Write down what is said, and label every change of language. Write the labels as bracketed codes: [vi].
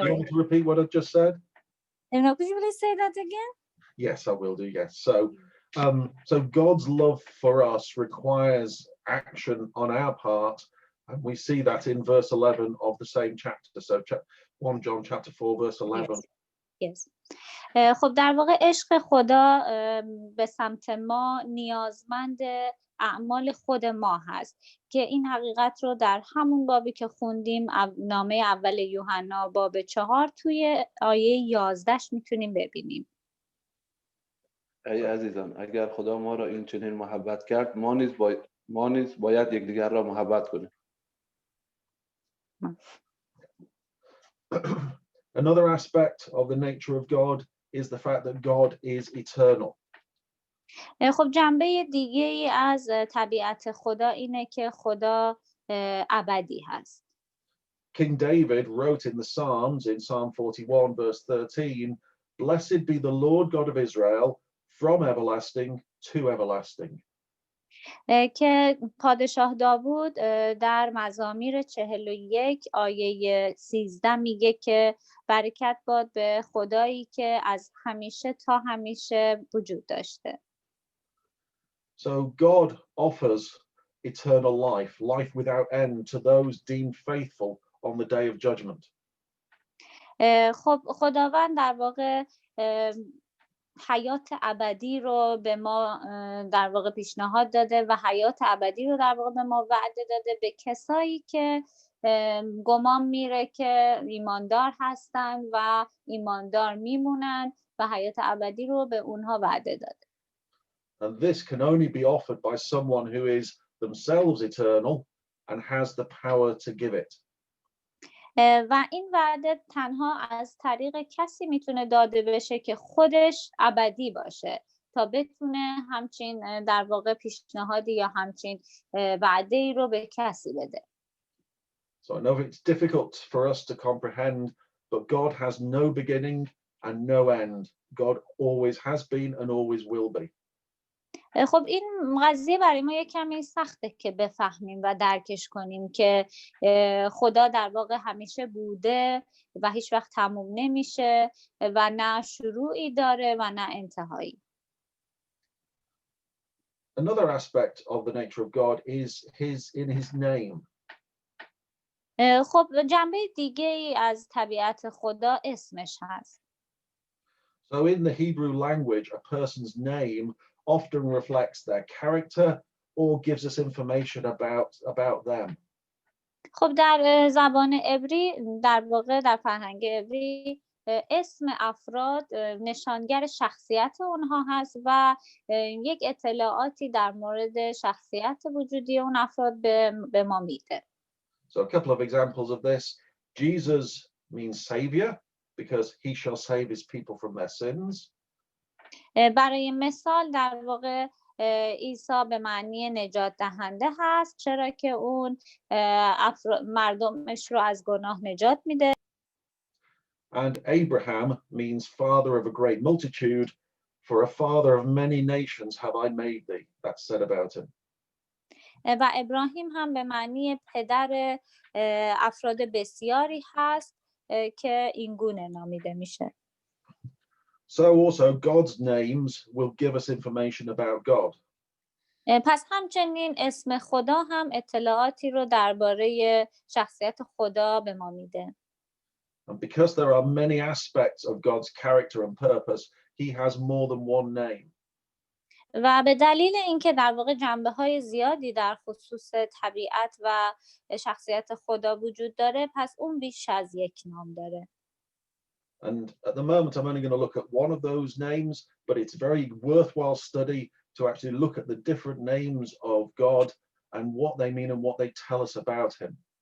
[en] Do you want me to repeat what I just said? No, could you please say that again? Yes, I will do. Yes. So God's love for us requires action on our part, and we see that in verse 11 of the same chapter. So 1 John chapter 4 verse 11. Yes. [fa] خب در واقع عشق خدا به سمت ما نیازمند اعمال خود ما هست که این حقیقت رو در همون بابی که خوندیم نامه اول یوحنا باب 4 توی آیه 11 میتونیم ببینیم. ای عزیزان اگر خدا ما را این چنین محبت کرد ما نیز باید یکدیگر را محبت کنیم. [en] Another aspect of the nature of God is the fact that God is eternal. [fa] خب جنبه دیگه ای از طبیعت خدا اینه که خدا ابدی هست. [en] King David wrote in the Psalms, in Psalm 41 verse 13, "Blessed be the Lord God of Israel from everlasting to everlasting." [fa] که پادشاه داوود در مزامیر 41 آیه 13 میگه که برکت باد به خدایی که از همیشه تا همیشه وجود داشته. [en] So God offers eternal life, life without end, to those deemed faithful on the day of judgment. [fa] خب خداوند در واقع حیات ابدی رو به ما در واقع پیشنهاد داده و حیات ابدی رو در واقع به ما وعده داده به کسایی که گمان میره که ایماندار هستن و ایماندار میمونن و حیات ابدی رو به اونها وعده داده. [en] And this can only be offered by someone who is themselves eternal and has the power to give it. [fa] و این وعده تنها از طریق کسی میتونه داده بشه که خودش ابدی باشه تا بتونه همچین در واقع پیشنهادی یا همچین وعده ای رو به کسی بده. [en] So I know it's difficult for us to comprehend, but God has no beginning and no end. God always has been and always will be. [fa] خب این قضیه برای ما یک کمی سخته که بفهمیم و درکش کنیم که خدا در واقع همیشه بوده و هیچ وقت تموم نمیشه و نه شروعی داره و نه انتهایی. [en] Another aspect of the nature of God is in his name. [fa] خب جنبه دیگه ای از طبیعت خدا اسمش هست. [en] So in the Hebrew language, a person's name often reflects their character or gives us information about them. [fa] خب در زبان عبری در واقع در فرهنگ عبری اسم افراد نشانگر شخصیت اونها هست و یک اطلاعاتی در مورد شخصیت وجودی اون افراد به ما میده. [en] So a couple of examples of this. Jesus means savior because he shall save his people from their sins. [fa] برای مثال در واقع عیسی به معنی نجات دهنده هست چرا که اون مردمش رو از گناه نجات میده. [en] And Abraham means father of a great multitude. For a father of many nations have I made thee. That's said about him. [fa] و ابراهیم هم به معنی پدر افراد بسیاری هست که این گونه نامیده میشه. [en] So also God's names will give us information about God. [fa] پس همچنین اسم خدا هم اطلاعاتی رو درباره شخصیت خدا به ما میده. [en] And because there are many aspects of God's character and purpose, he has more than one name. [fa] و به دلیل اینکه در واقع جنبه‌های زیادی در خصوص طبیعت و شخصیت خدا وجود داره پس اون بیش از یک نام داره. [en] And at the moment I'm only going to look at one of those names, but it's very worthwhile study to actually look at the different names of God and what they mean and what they tell us about him.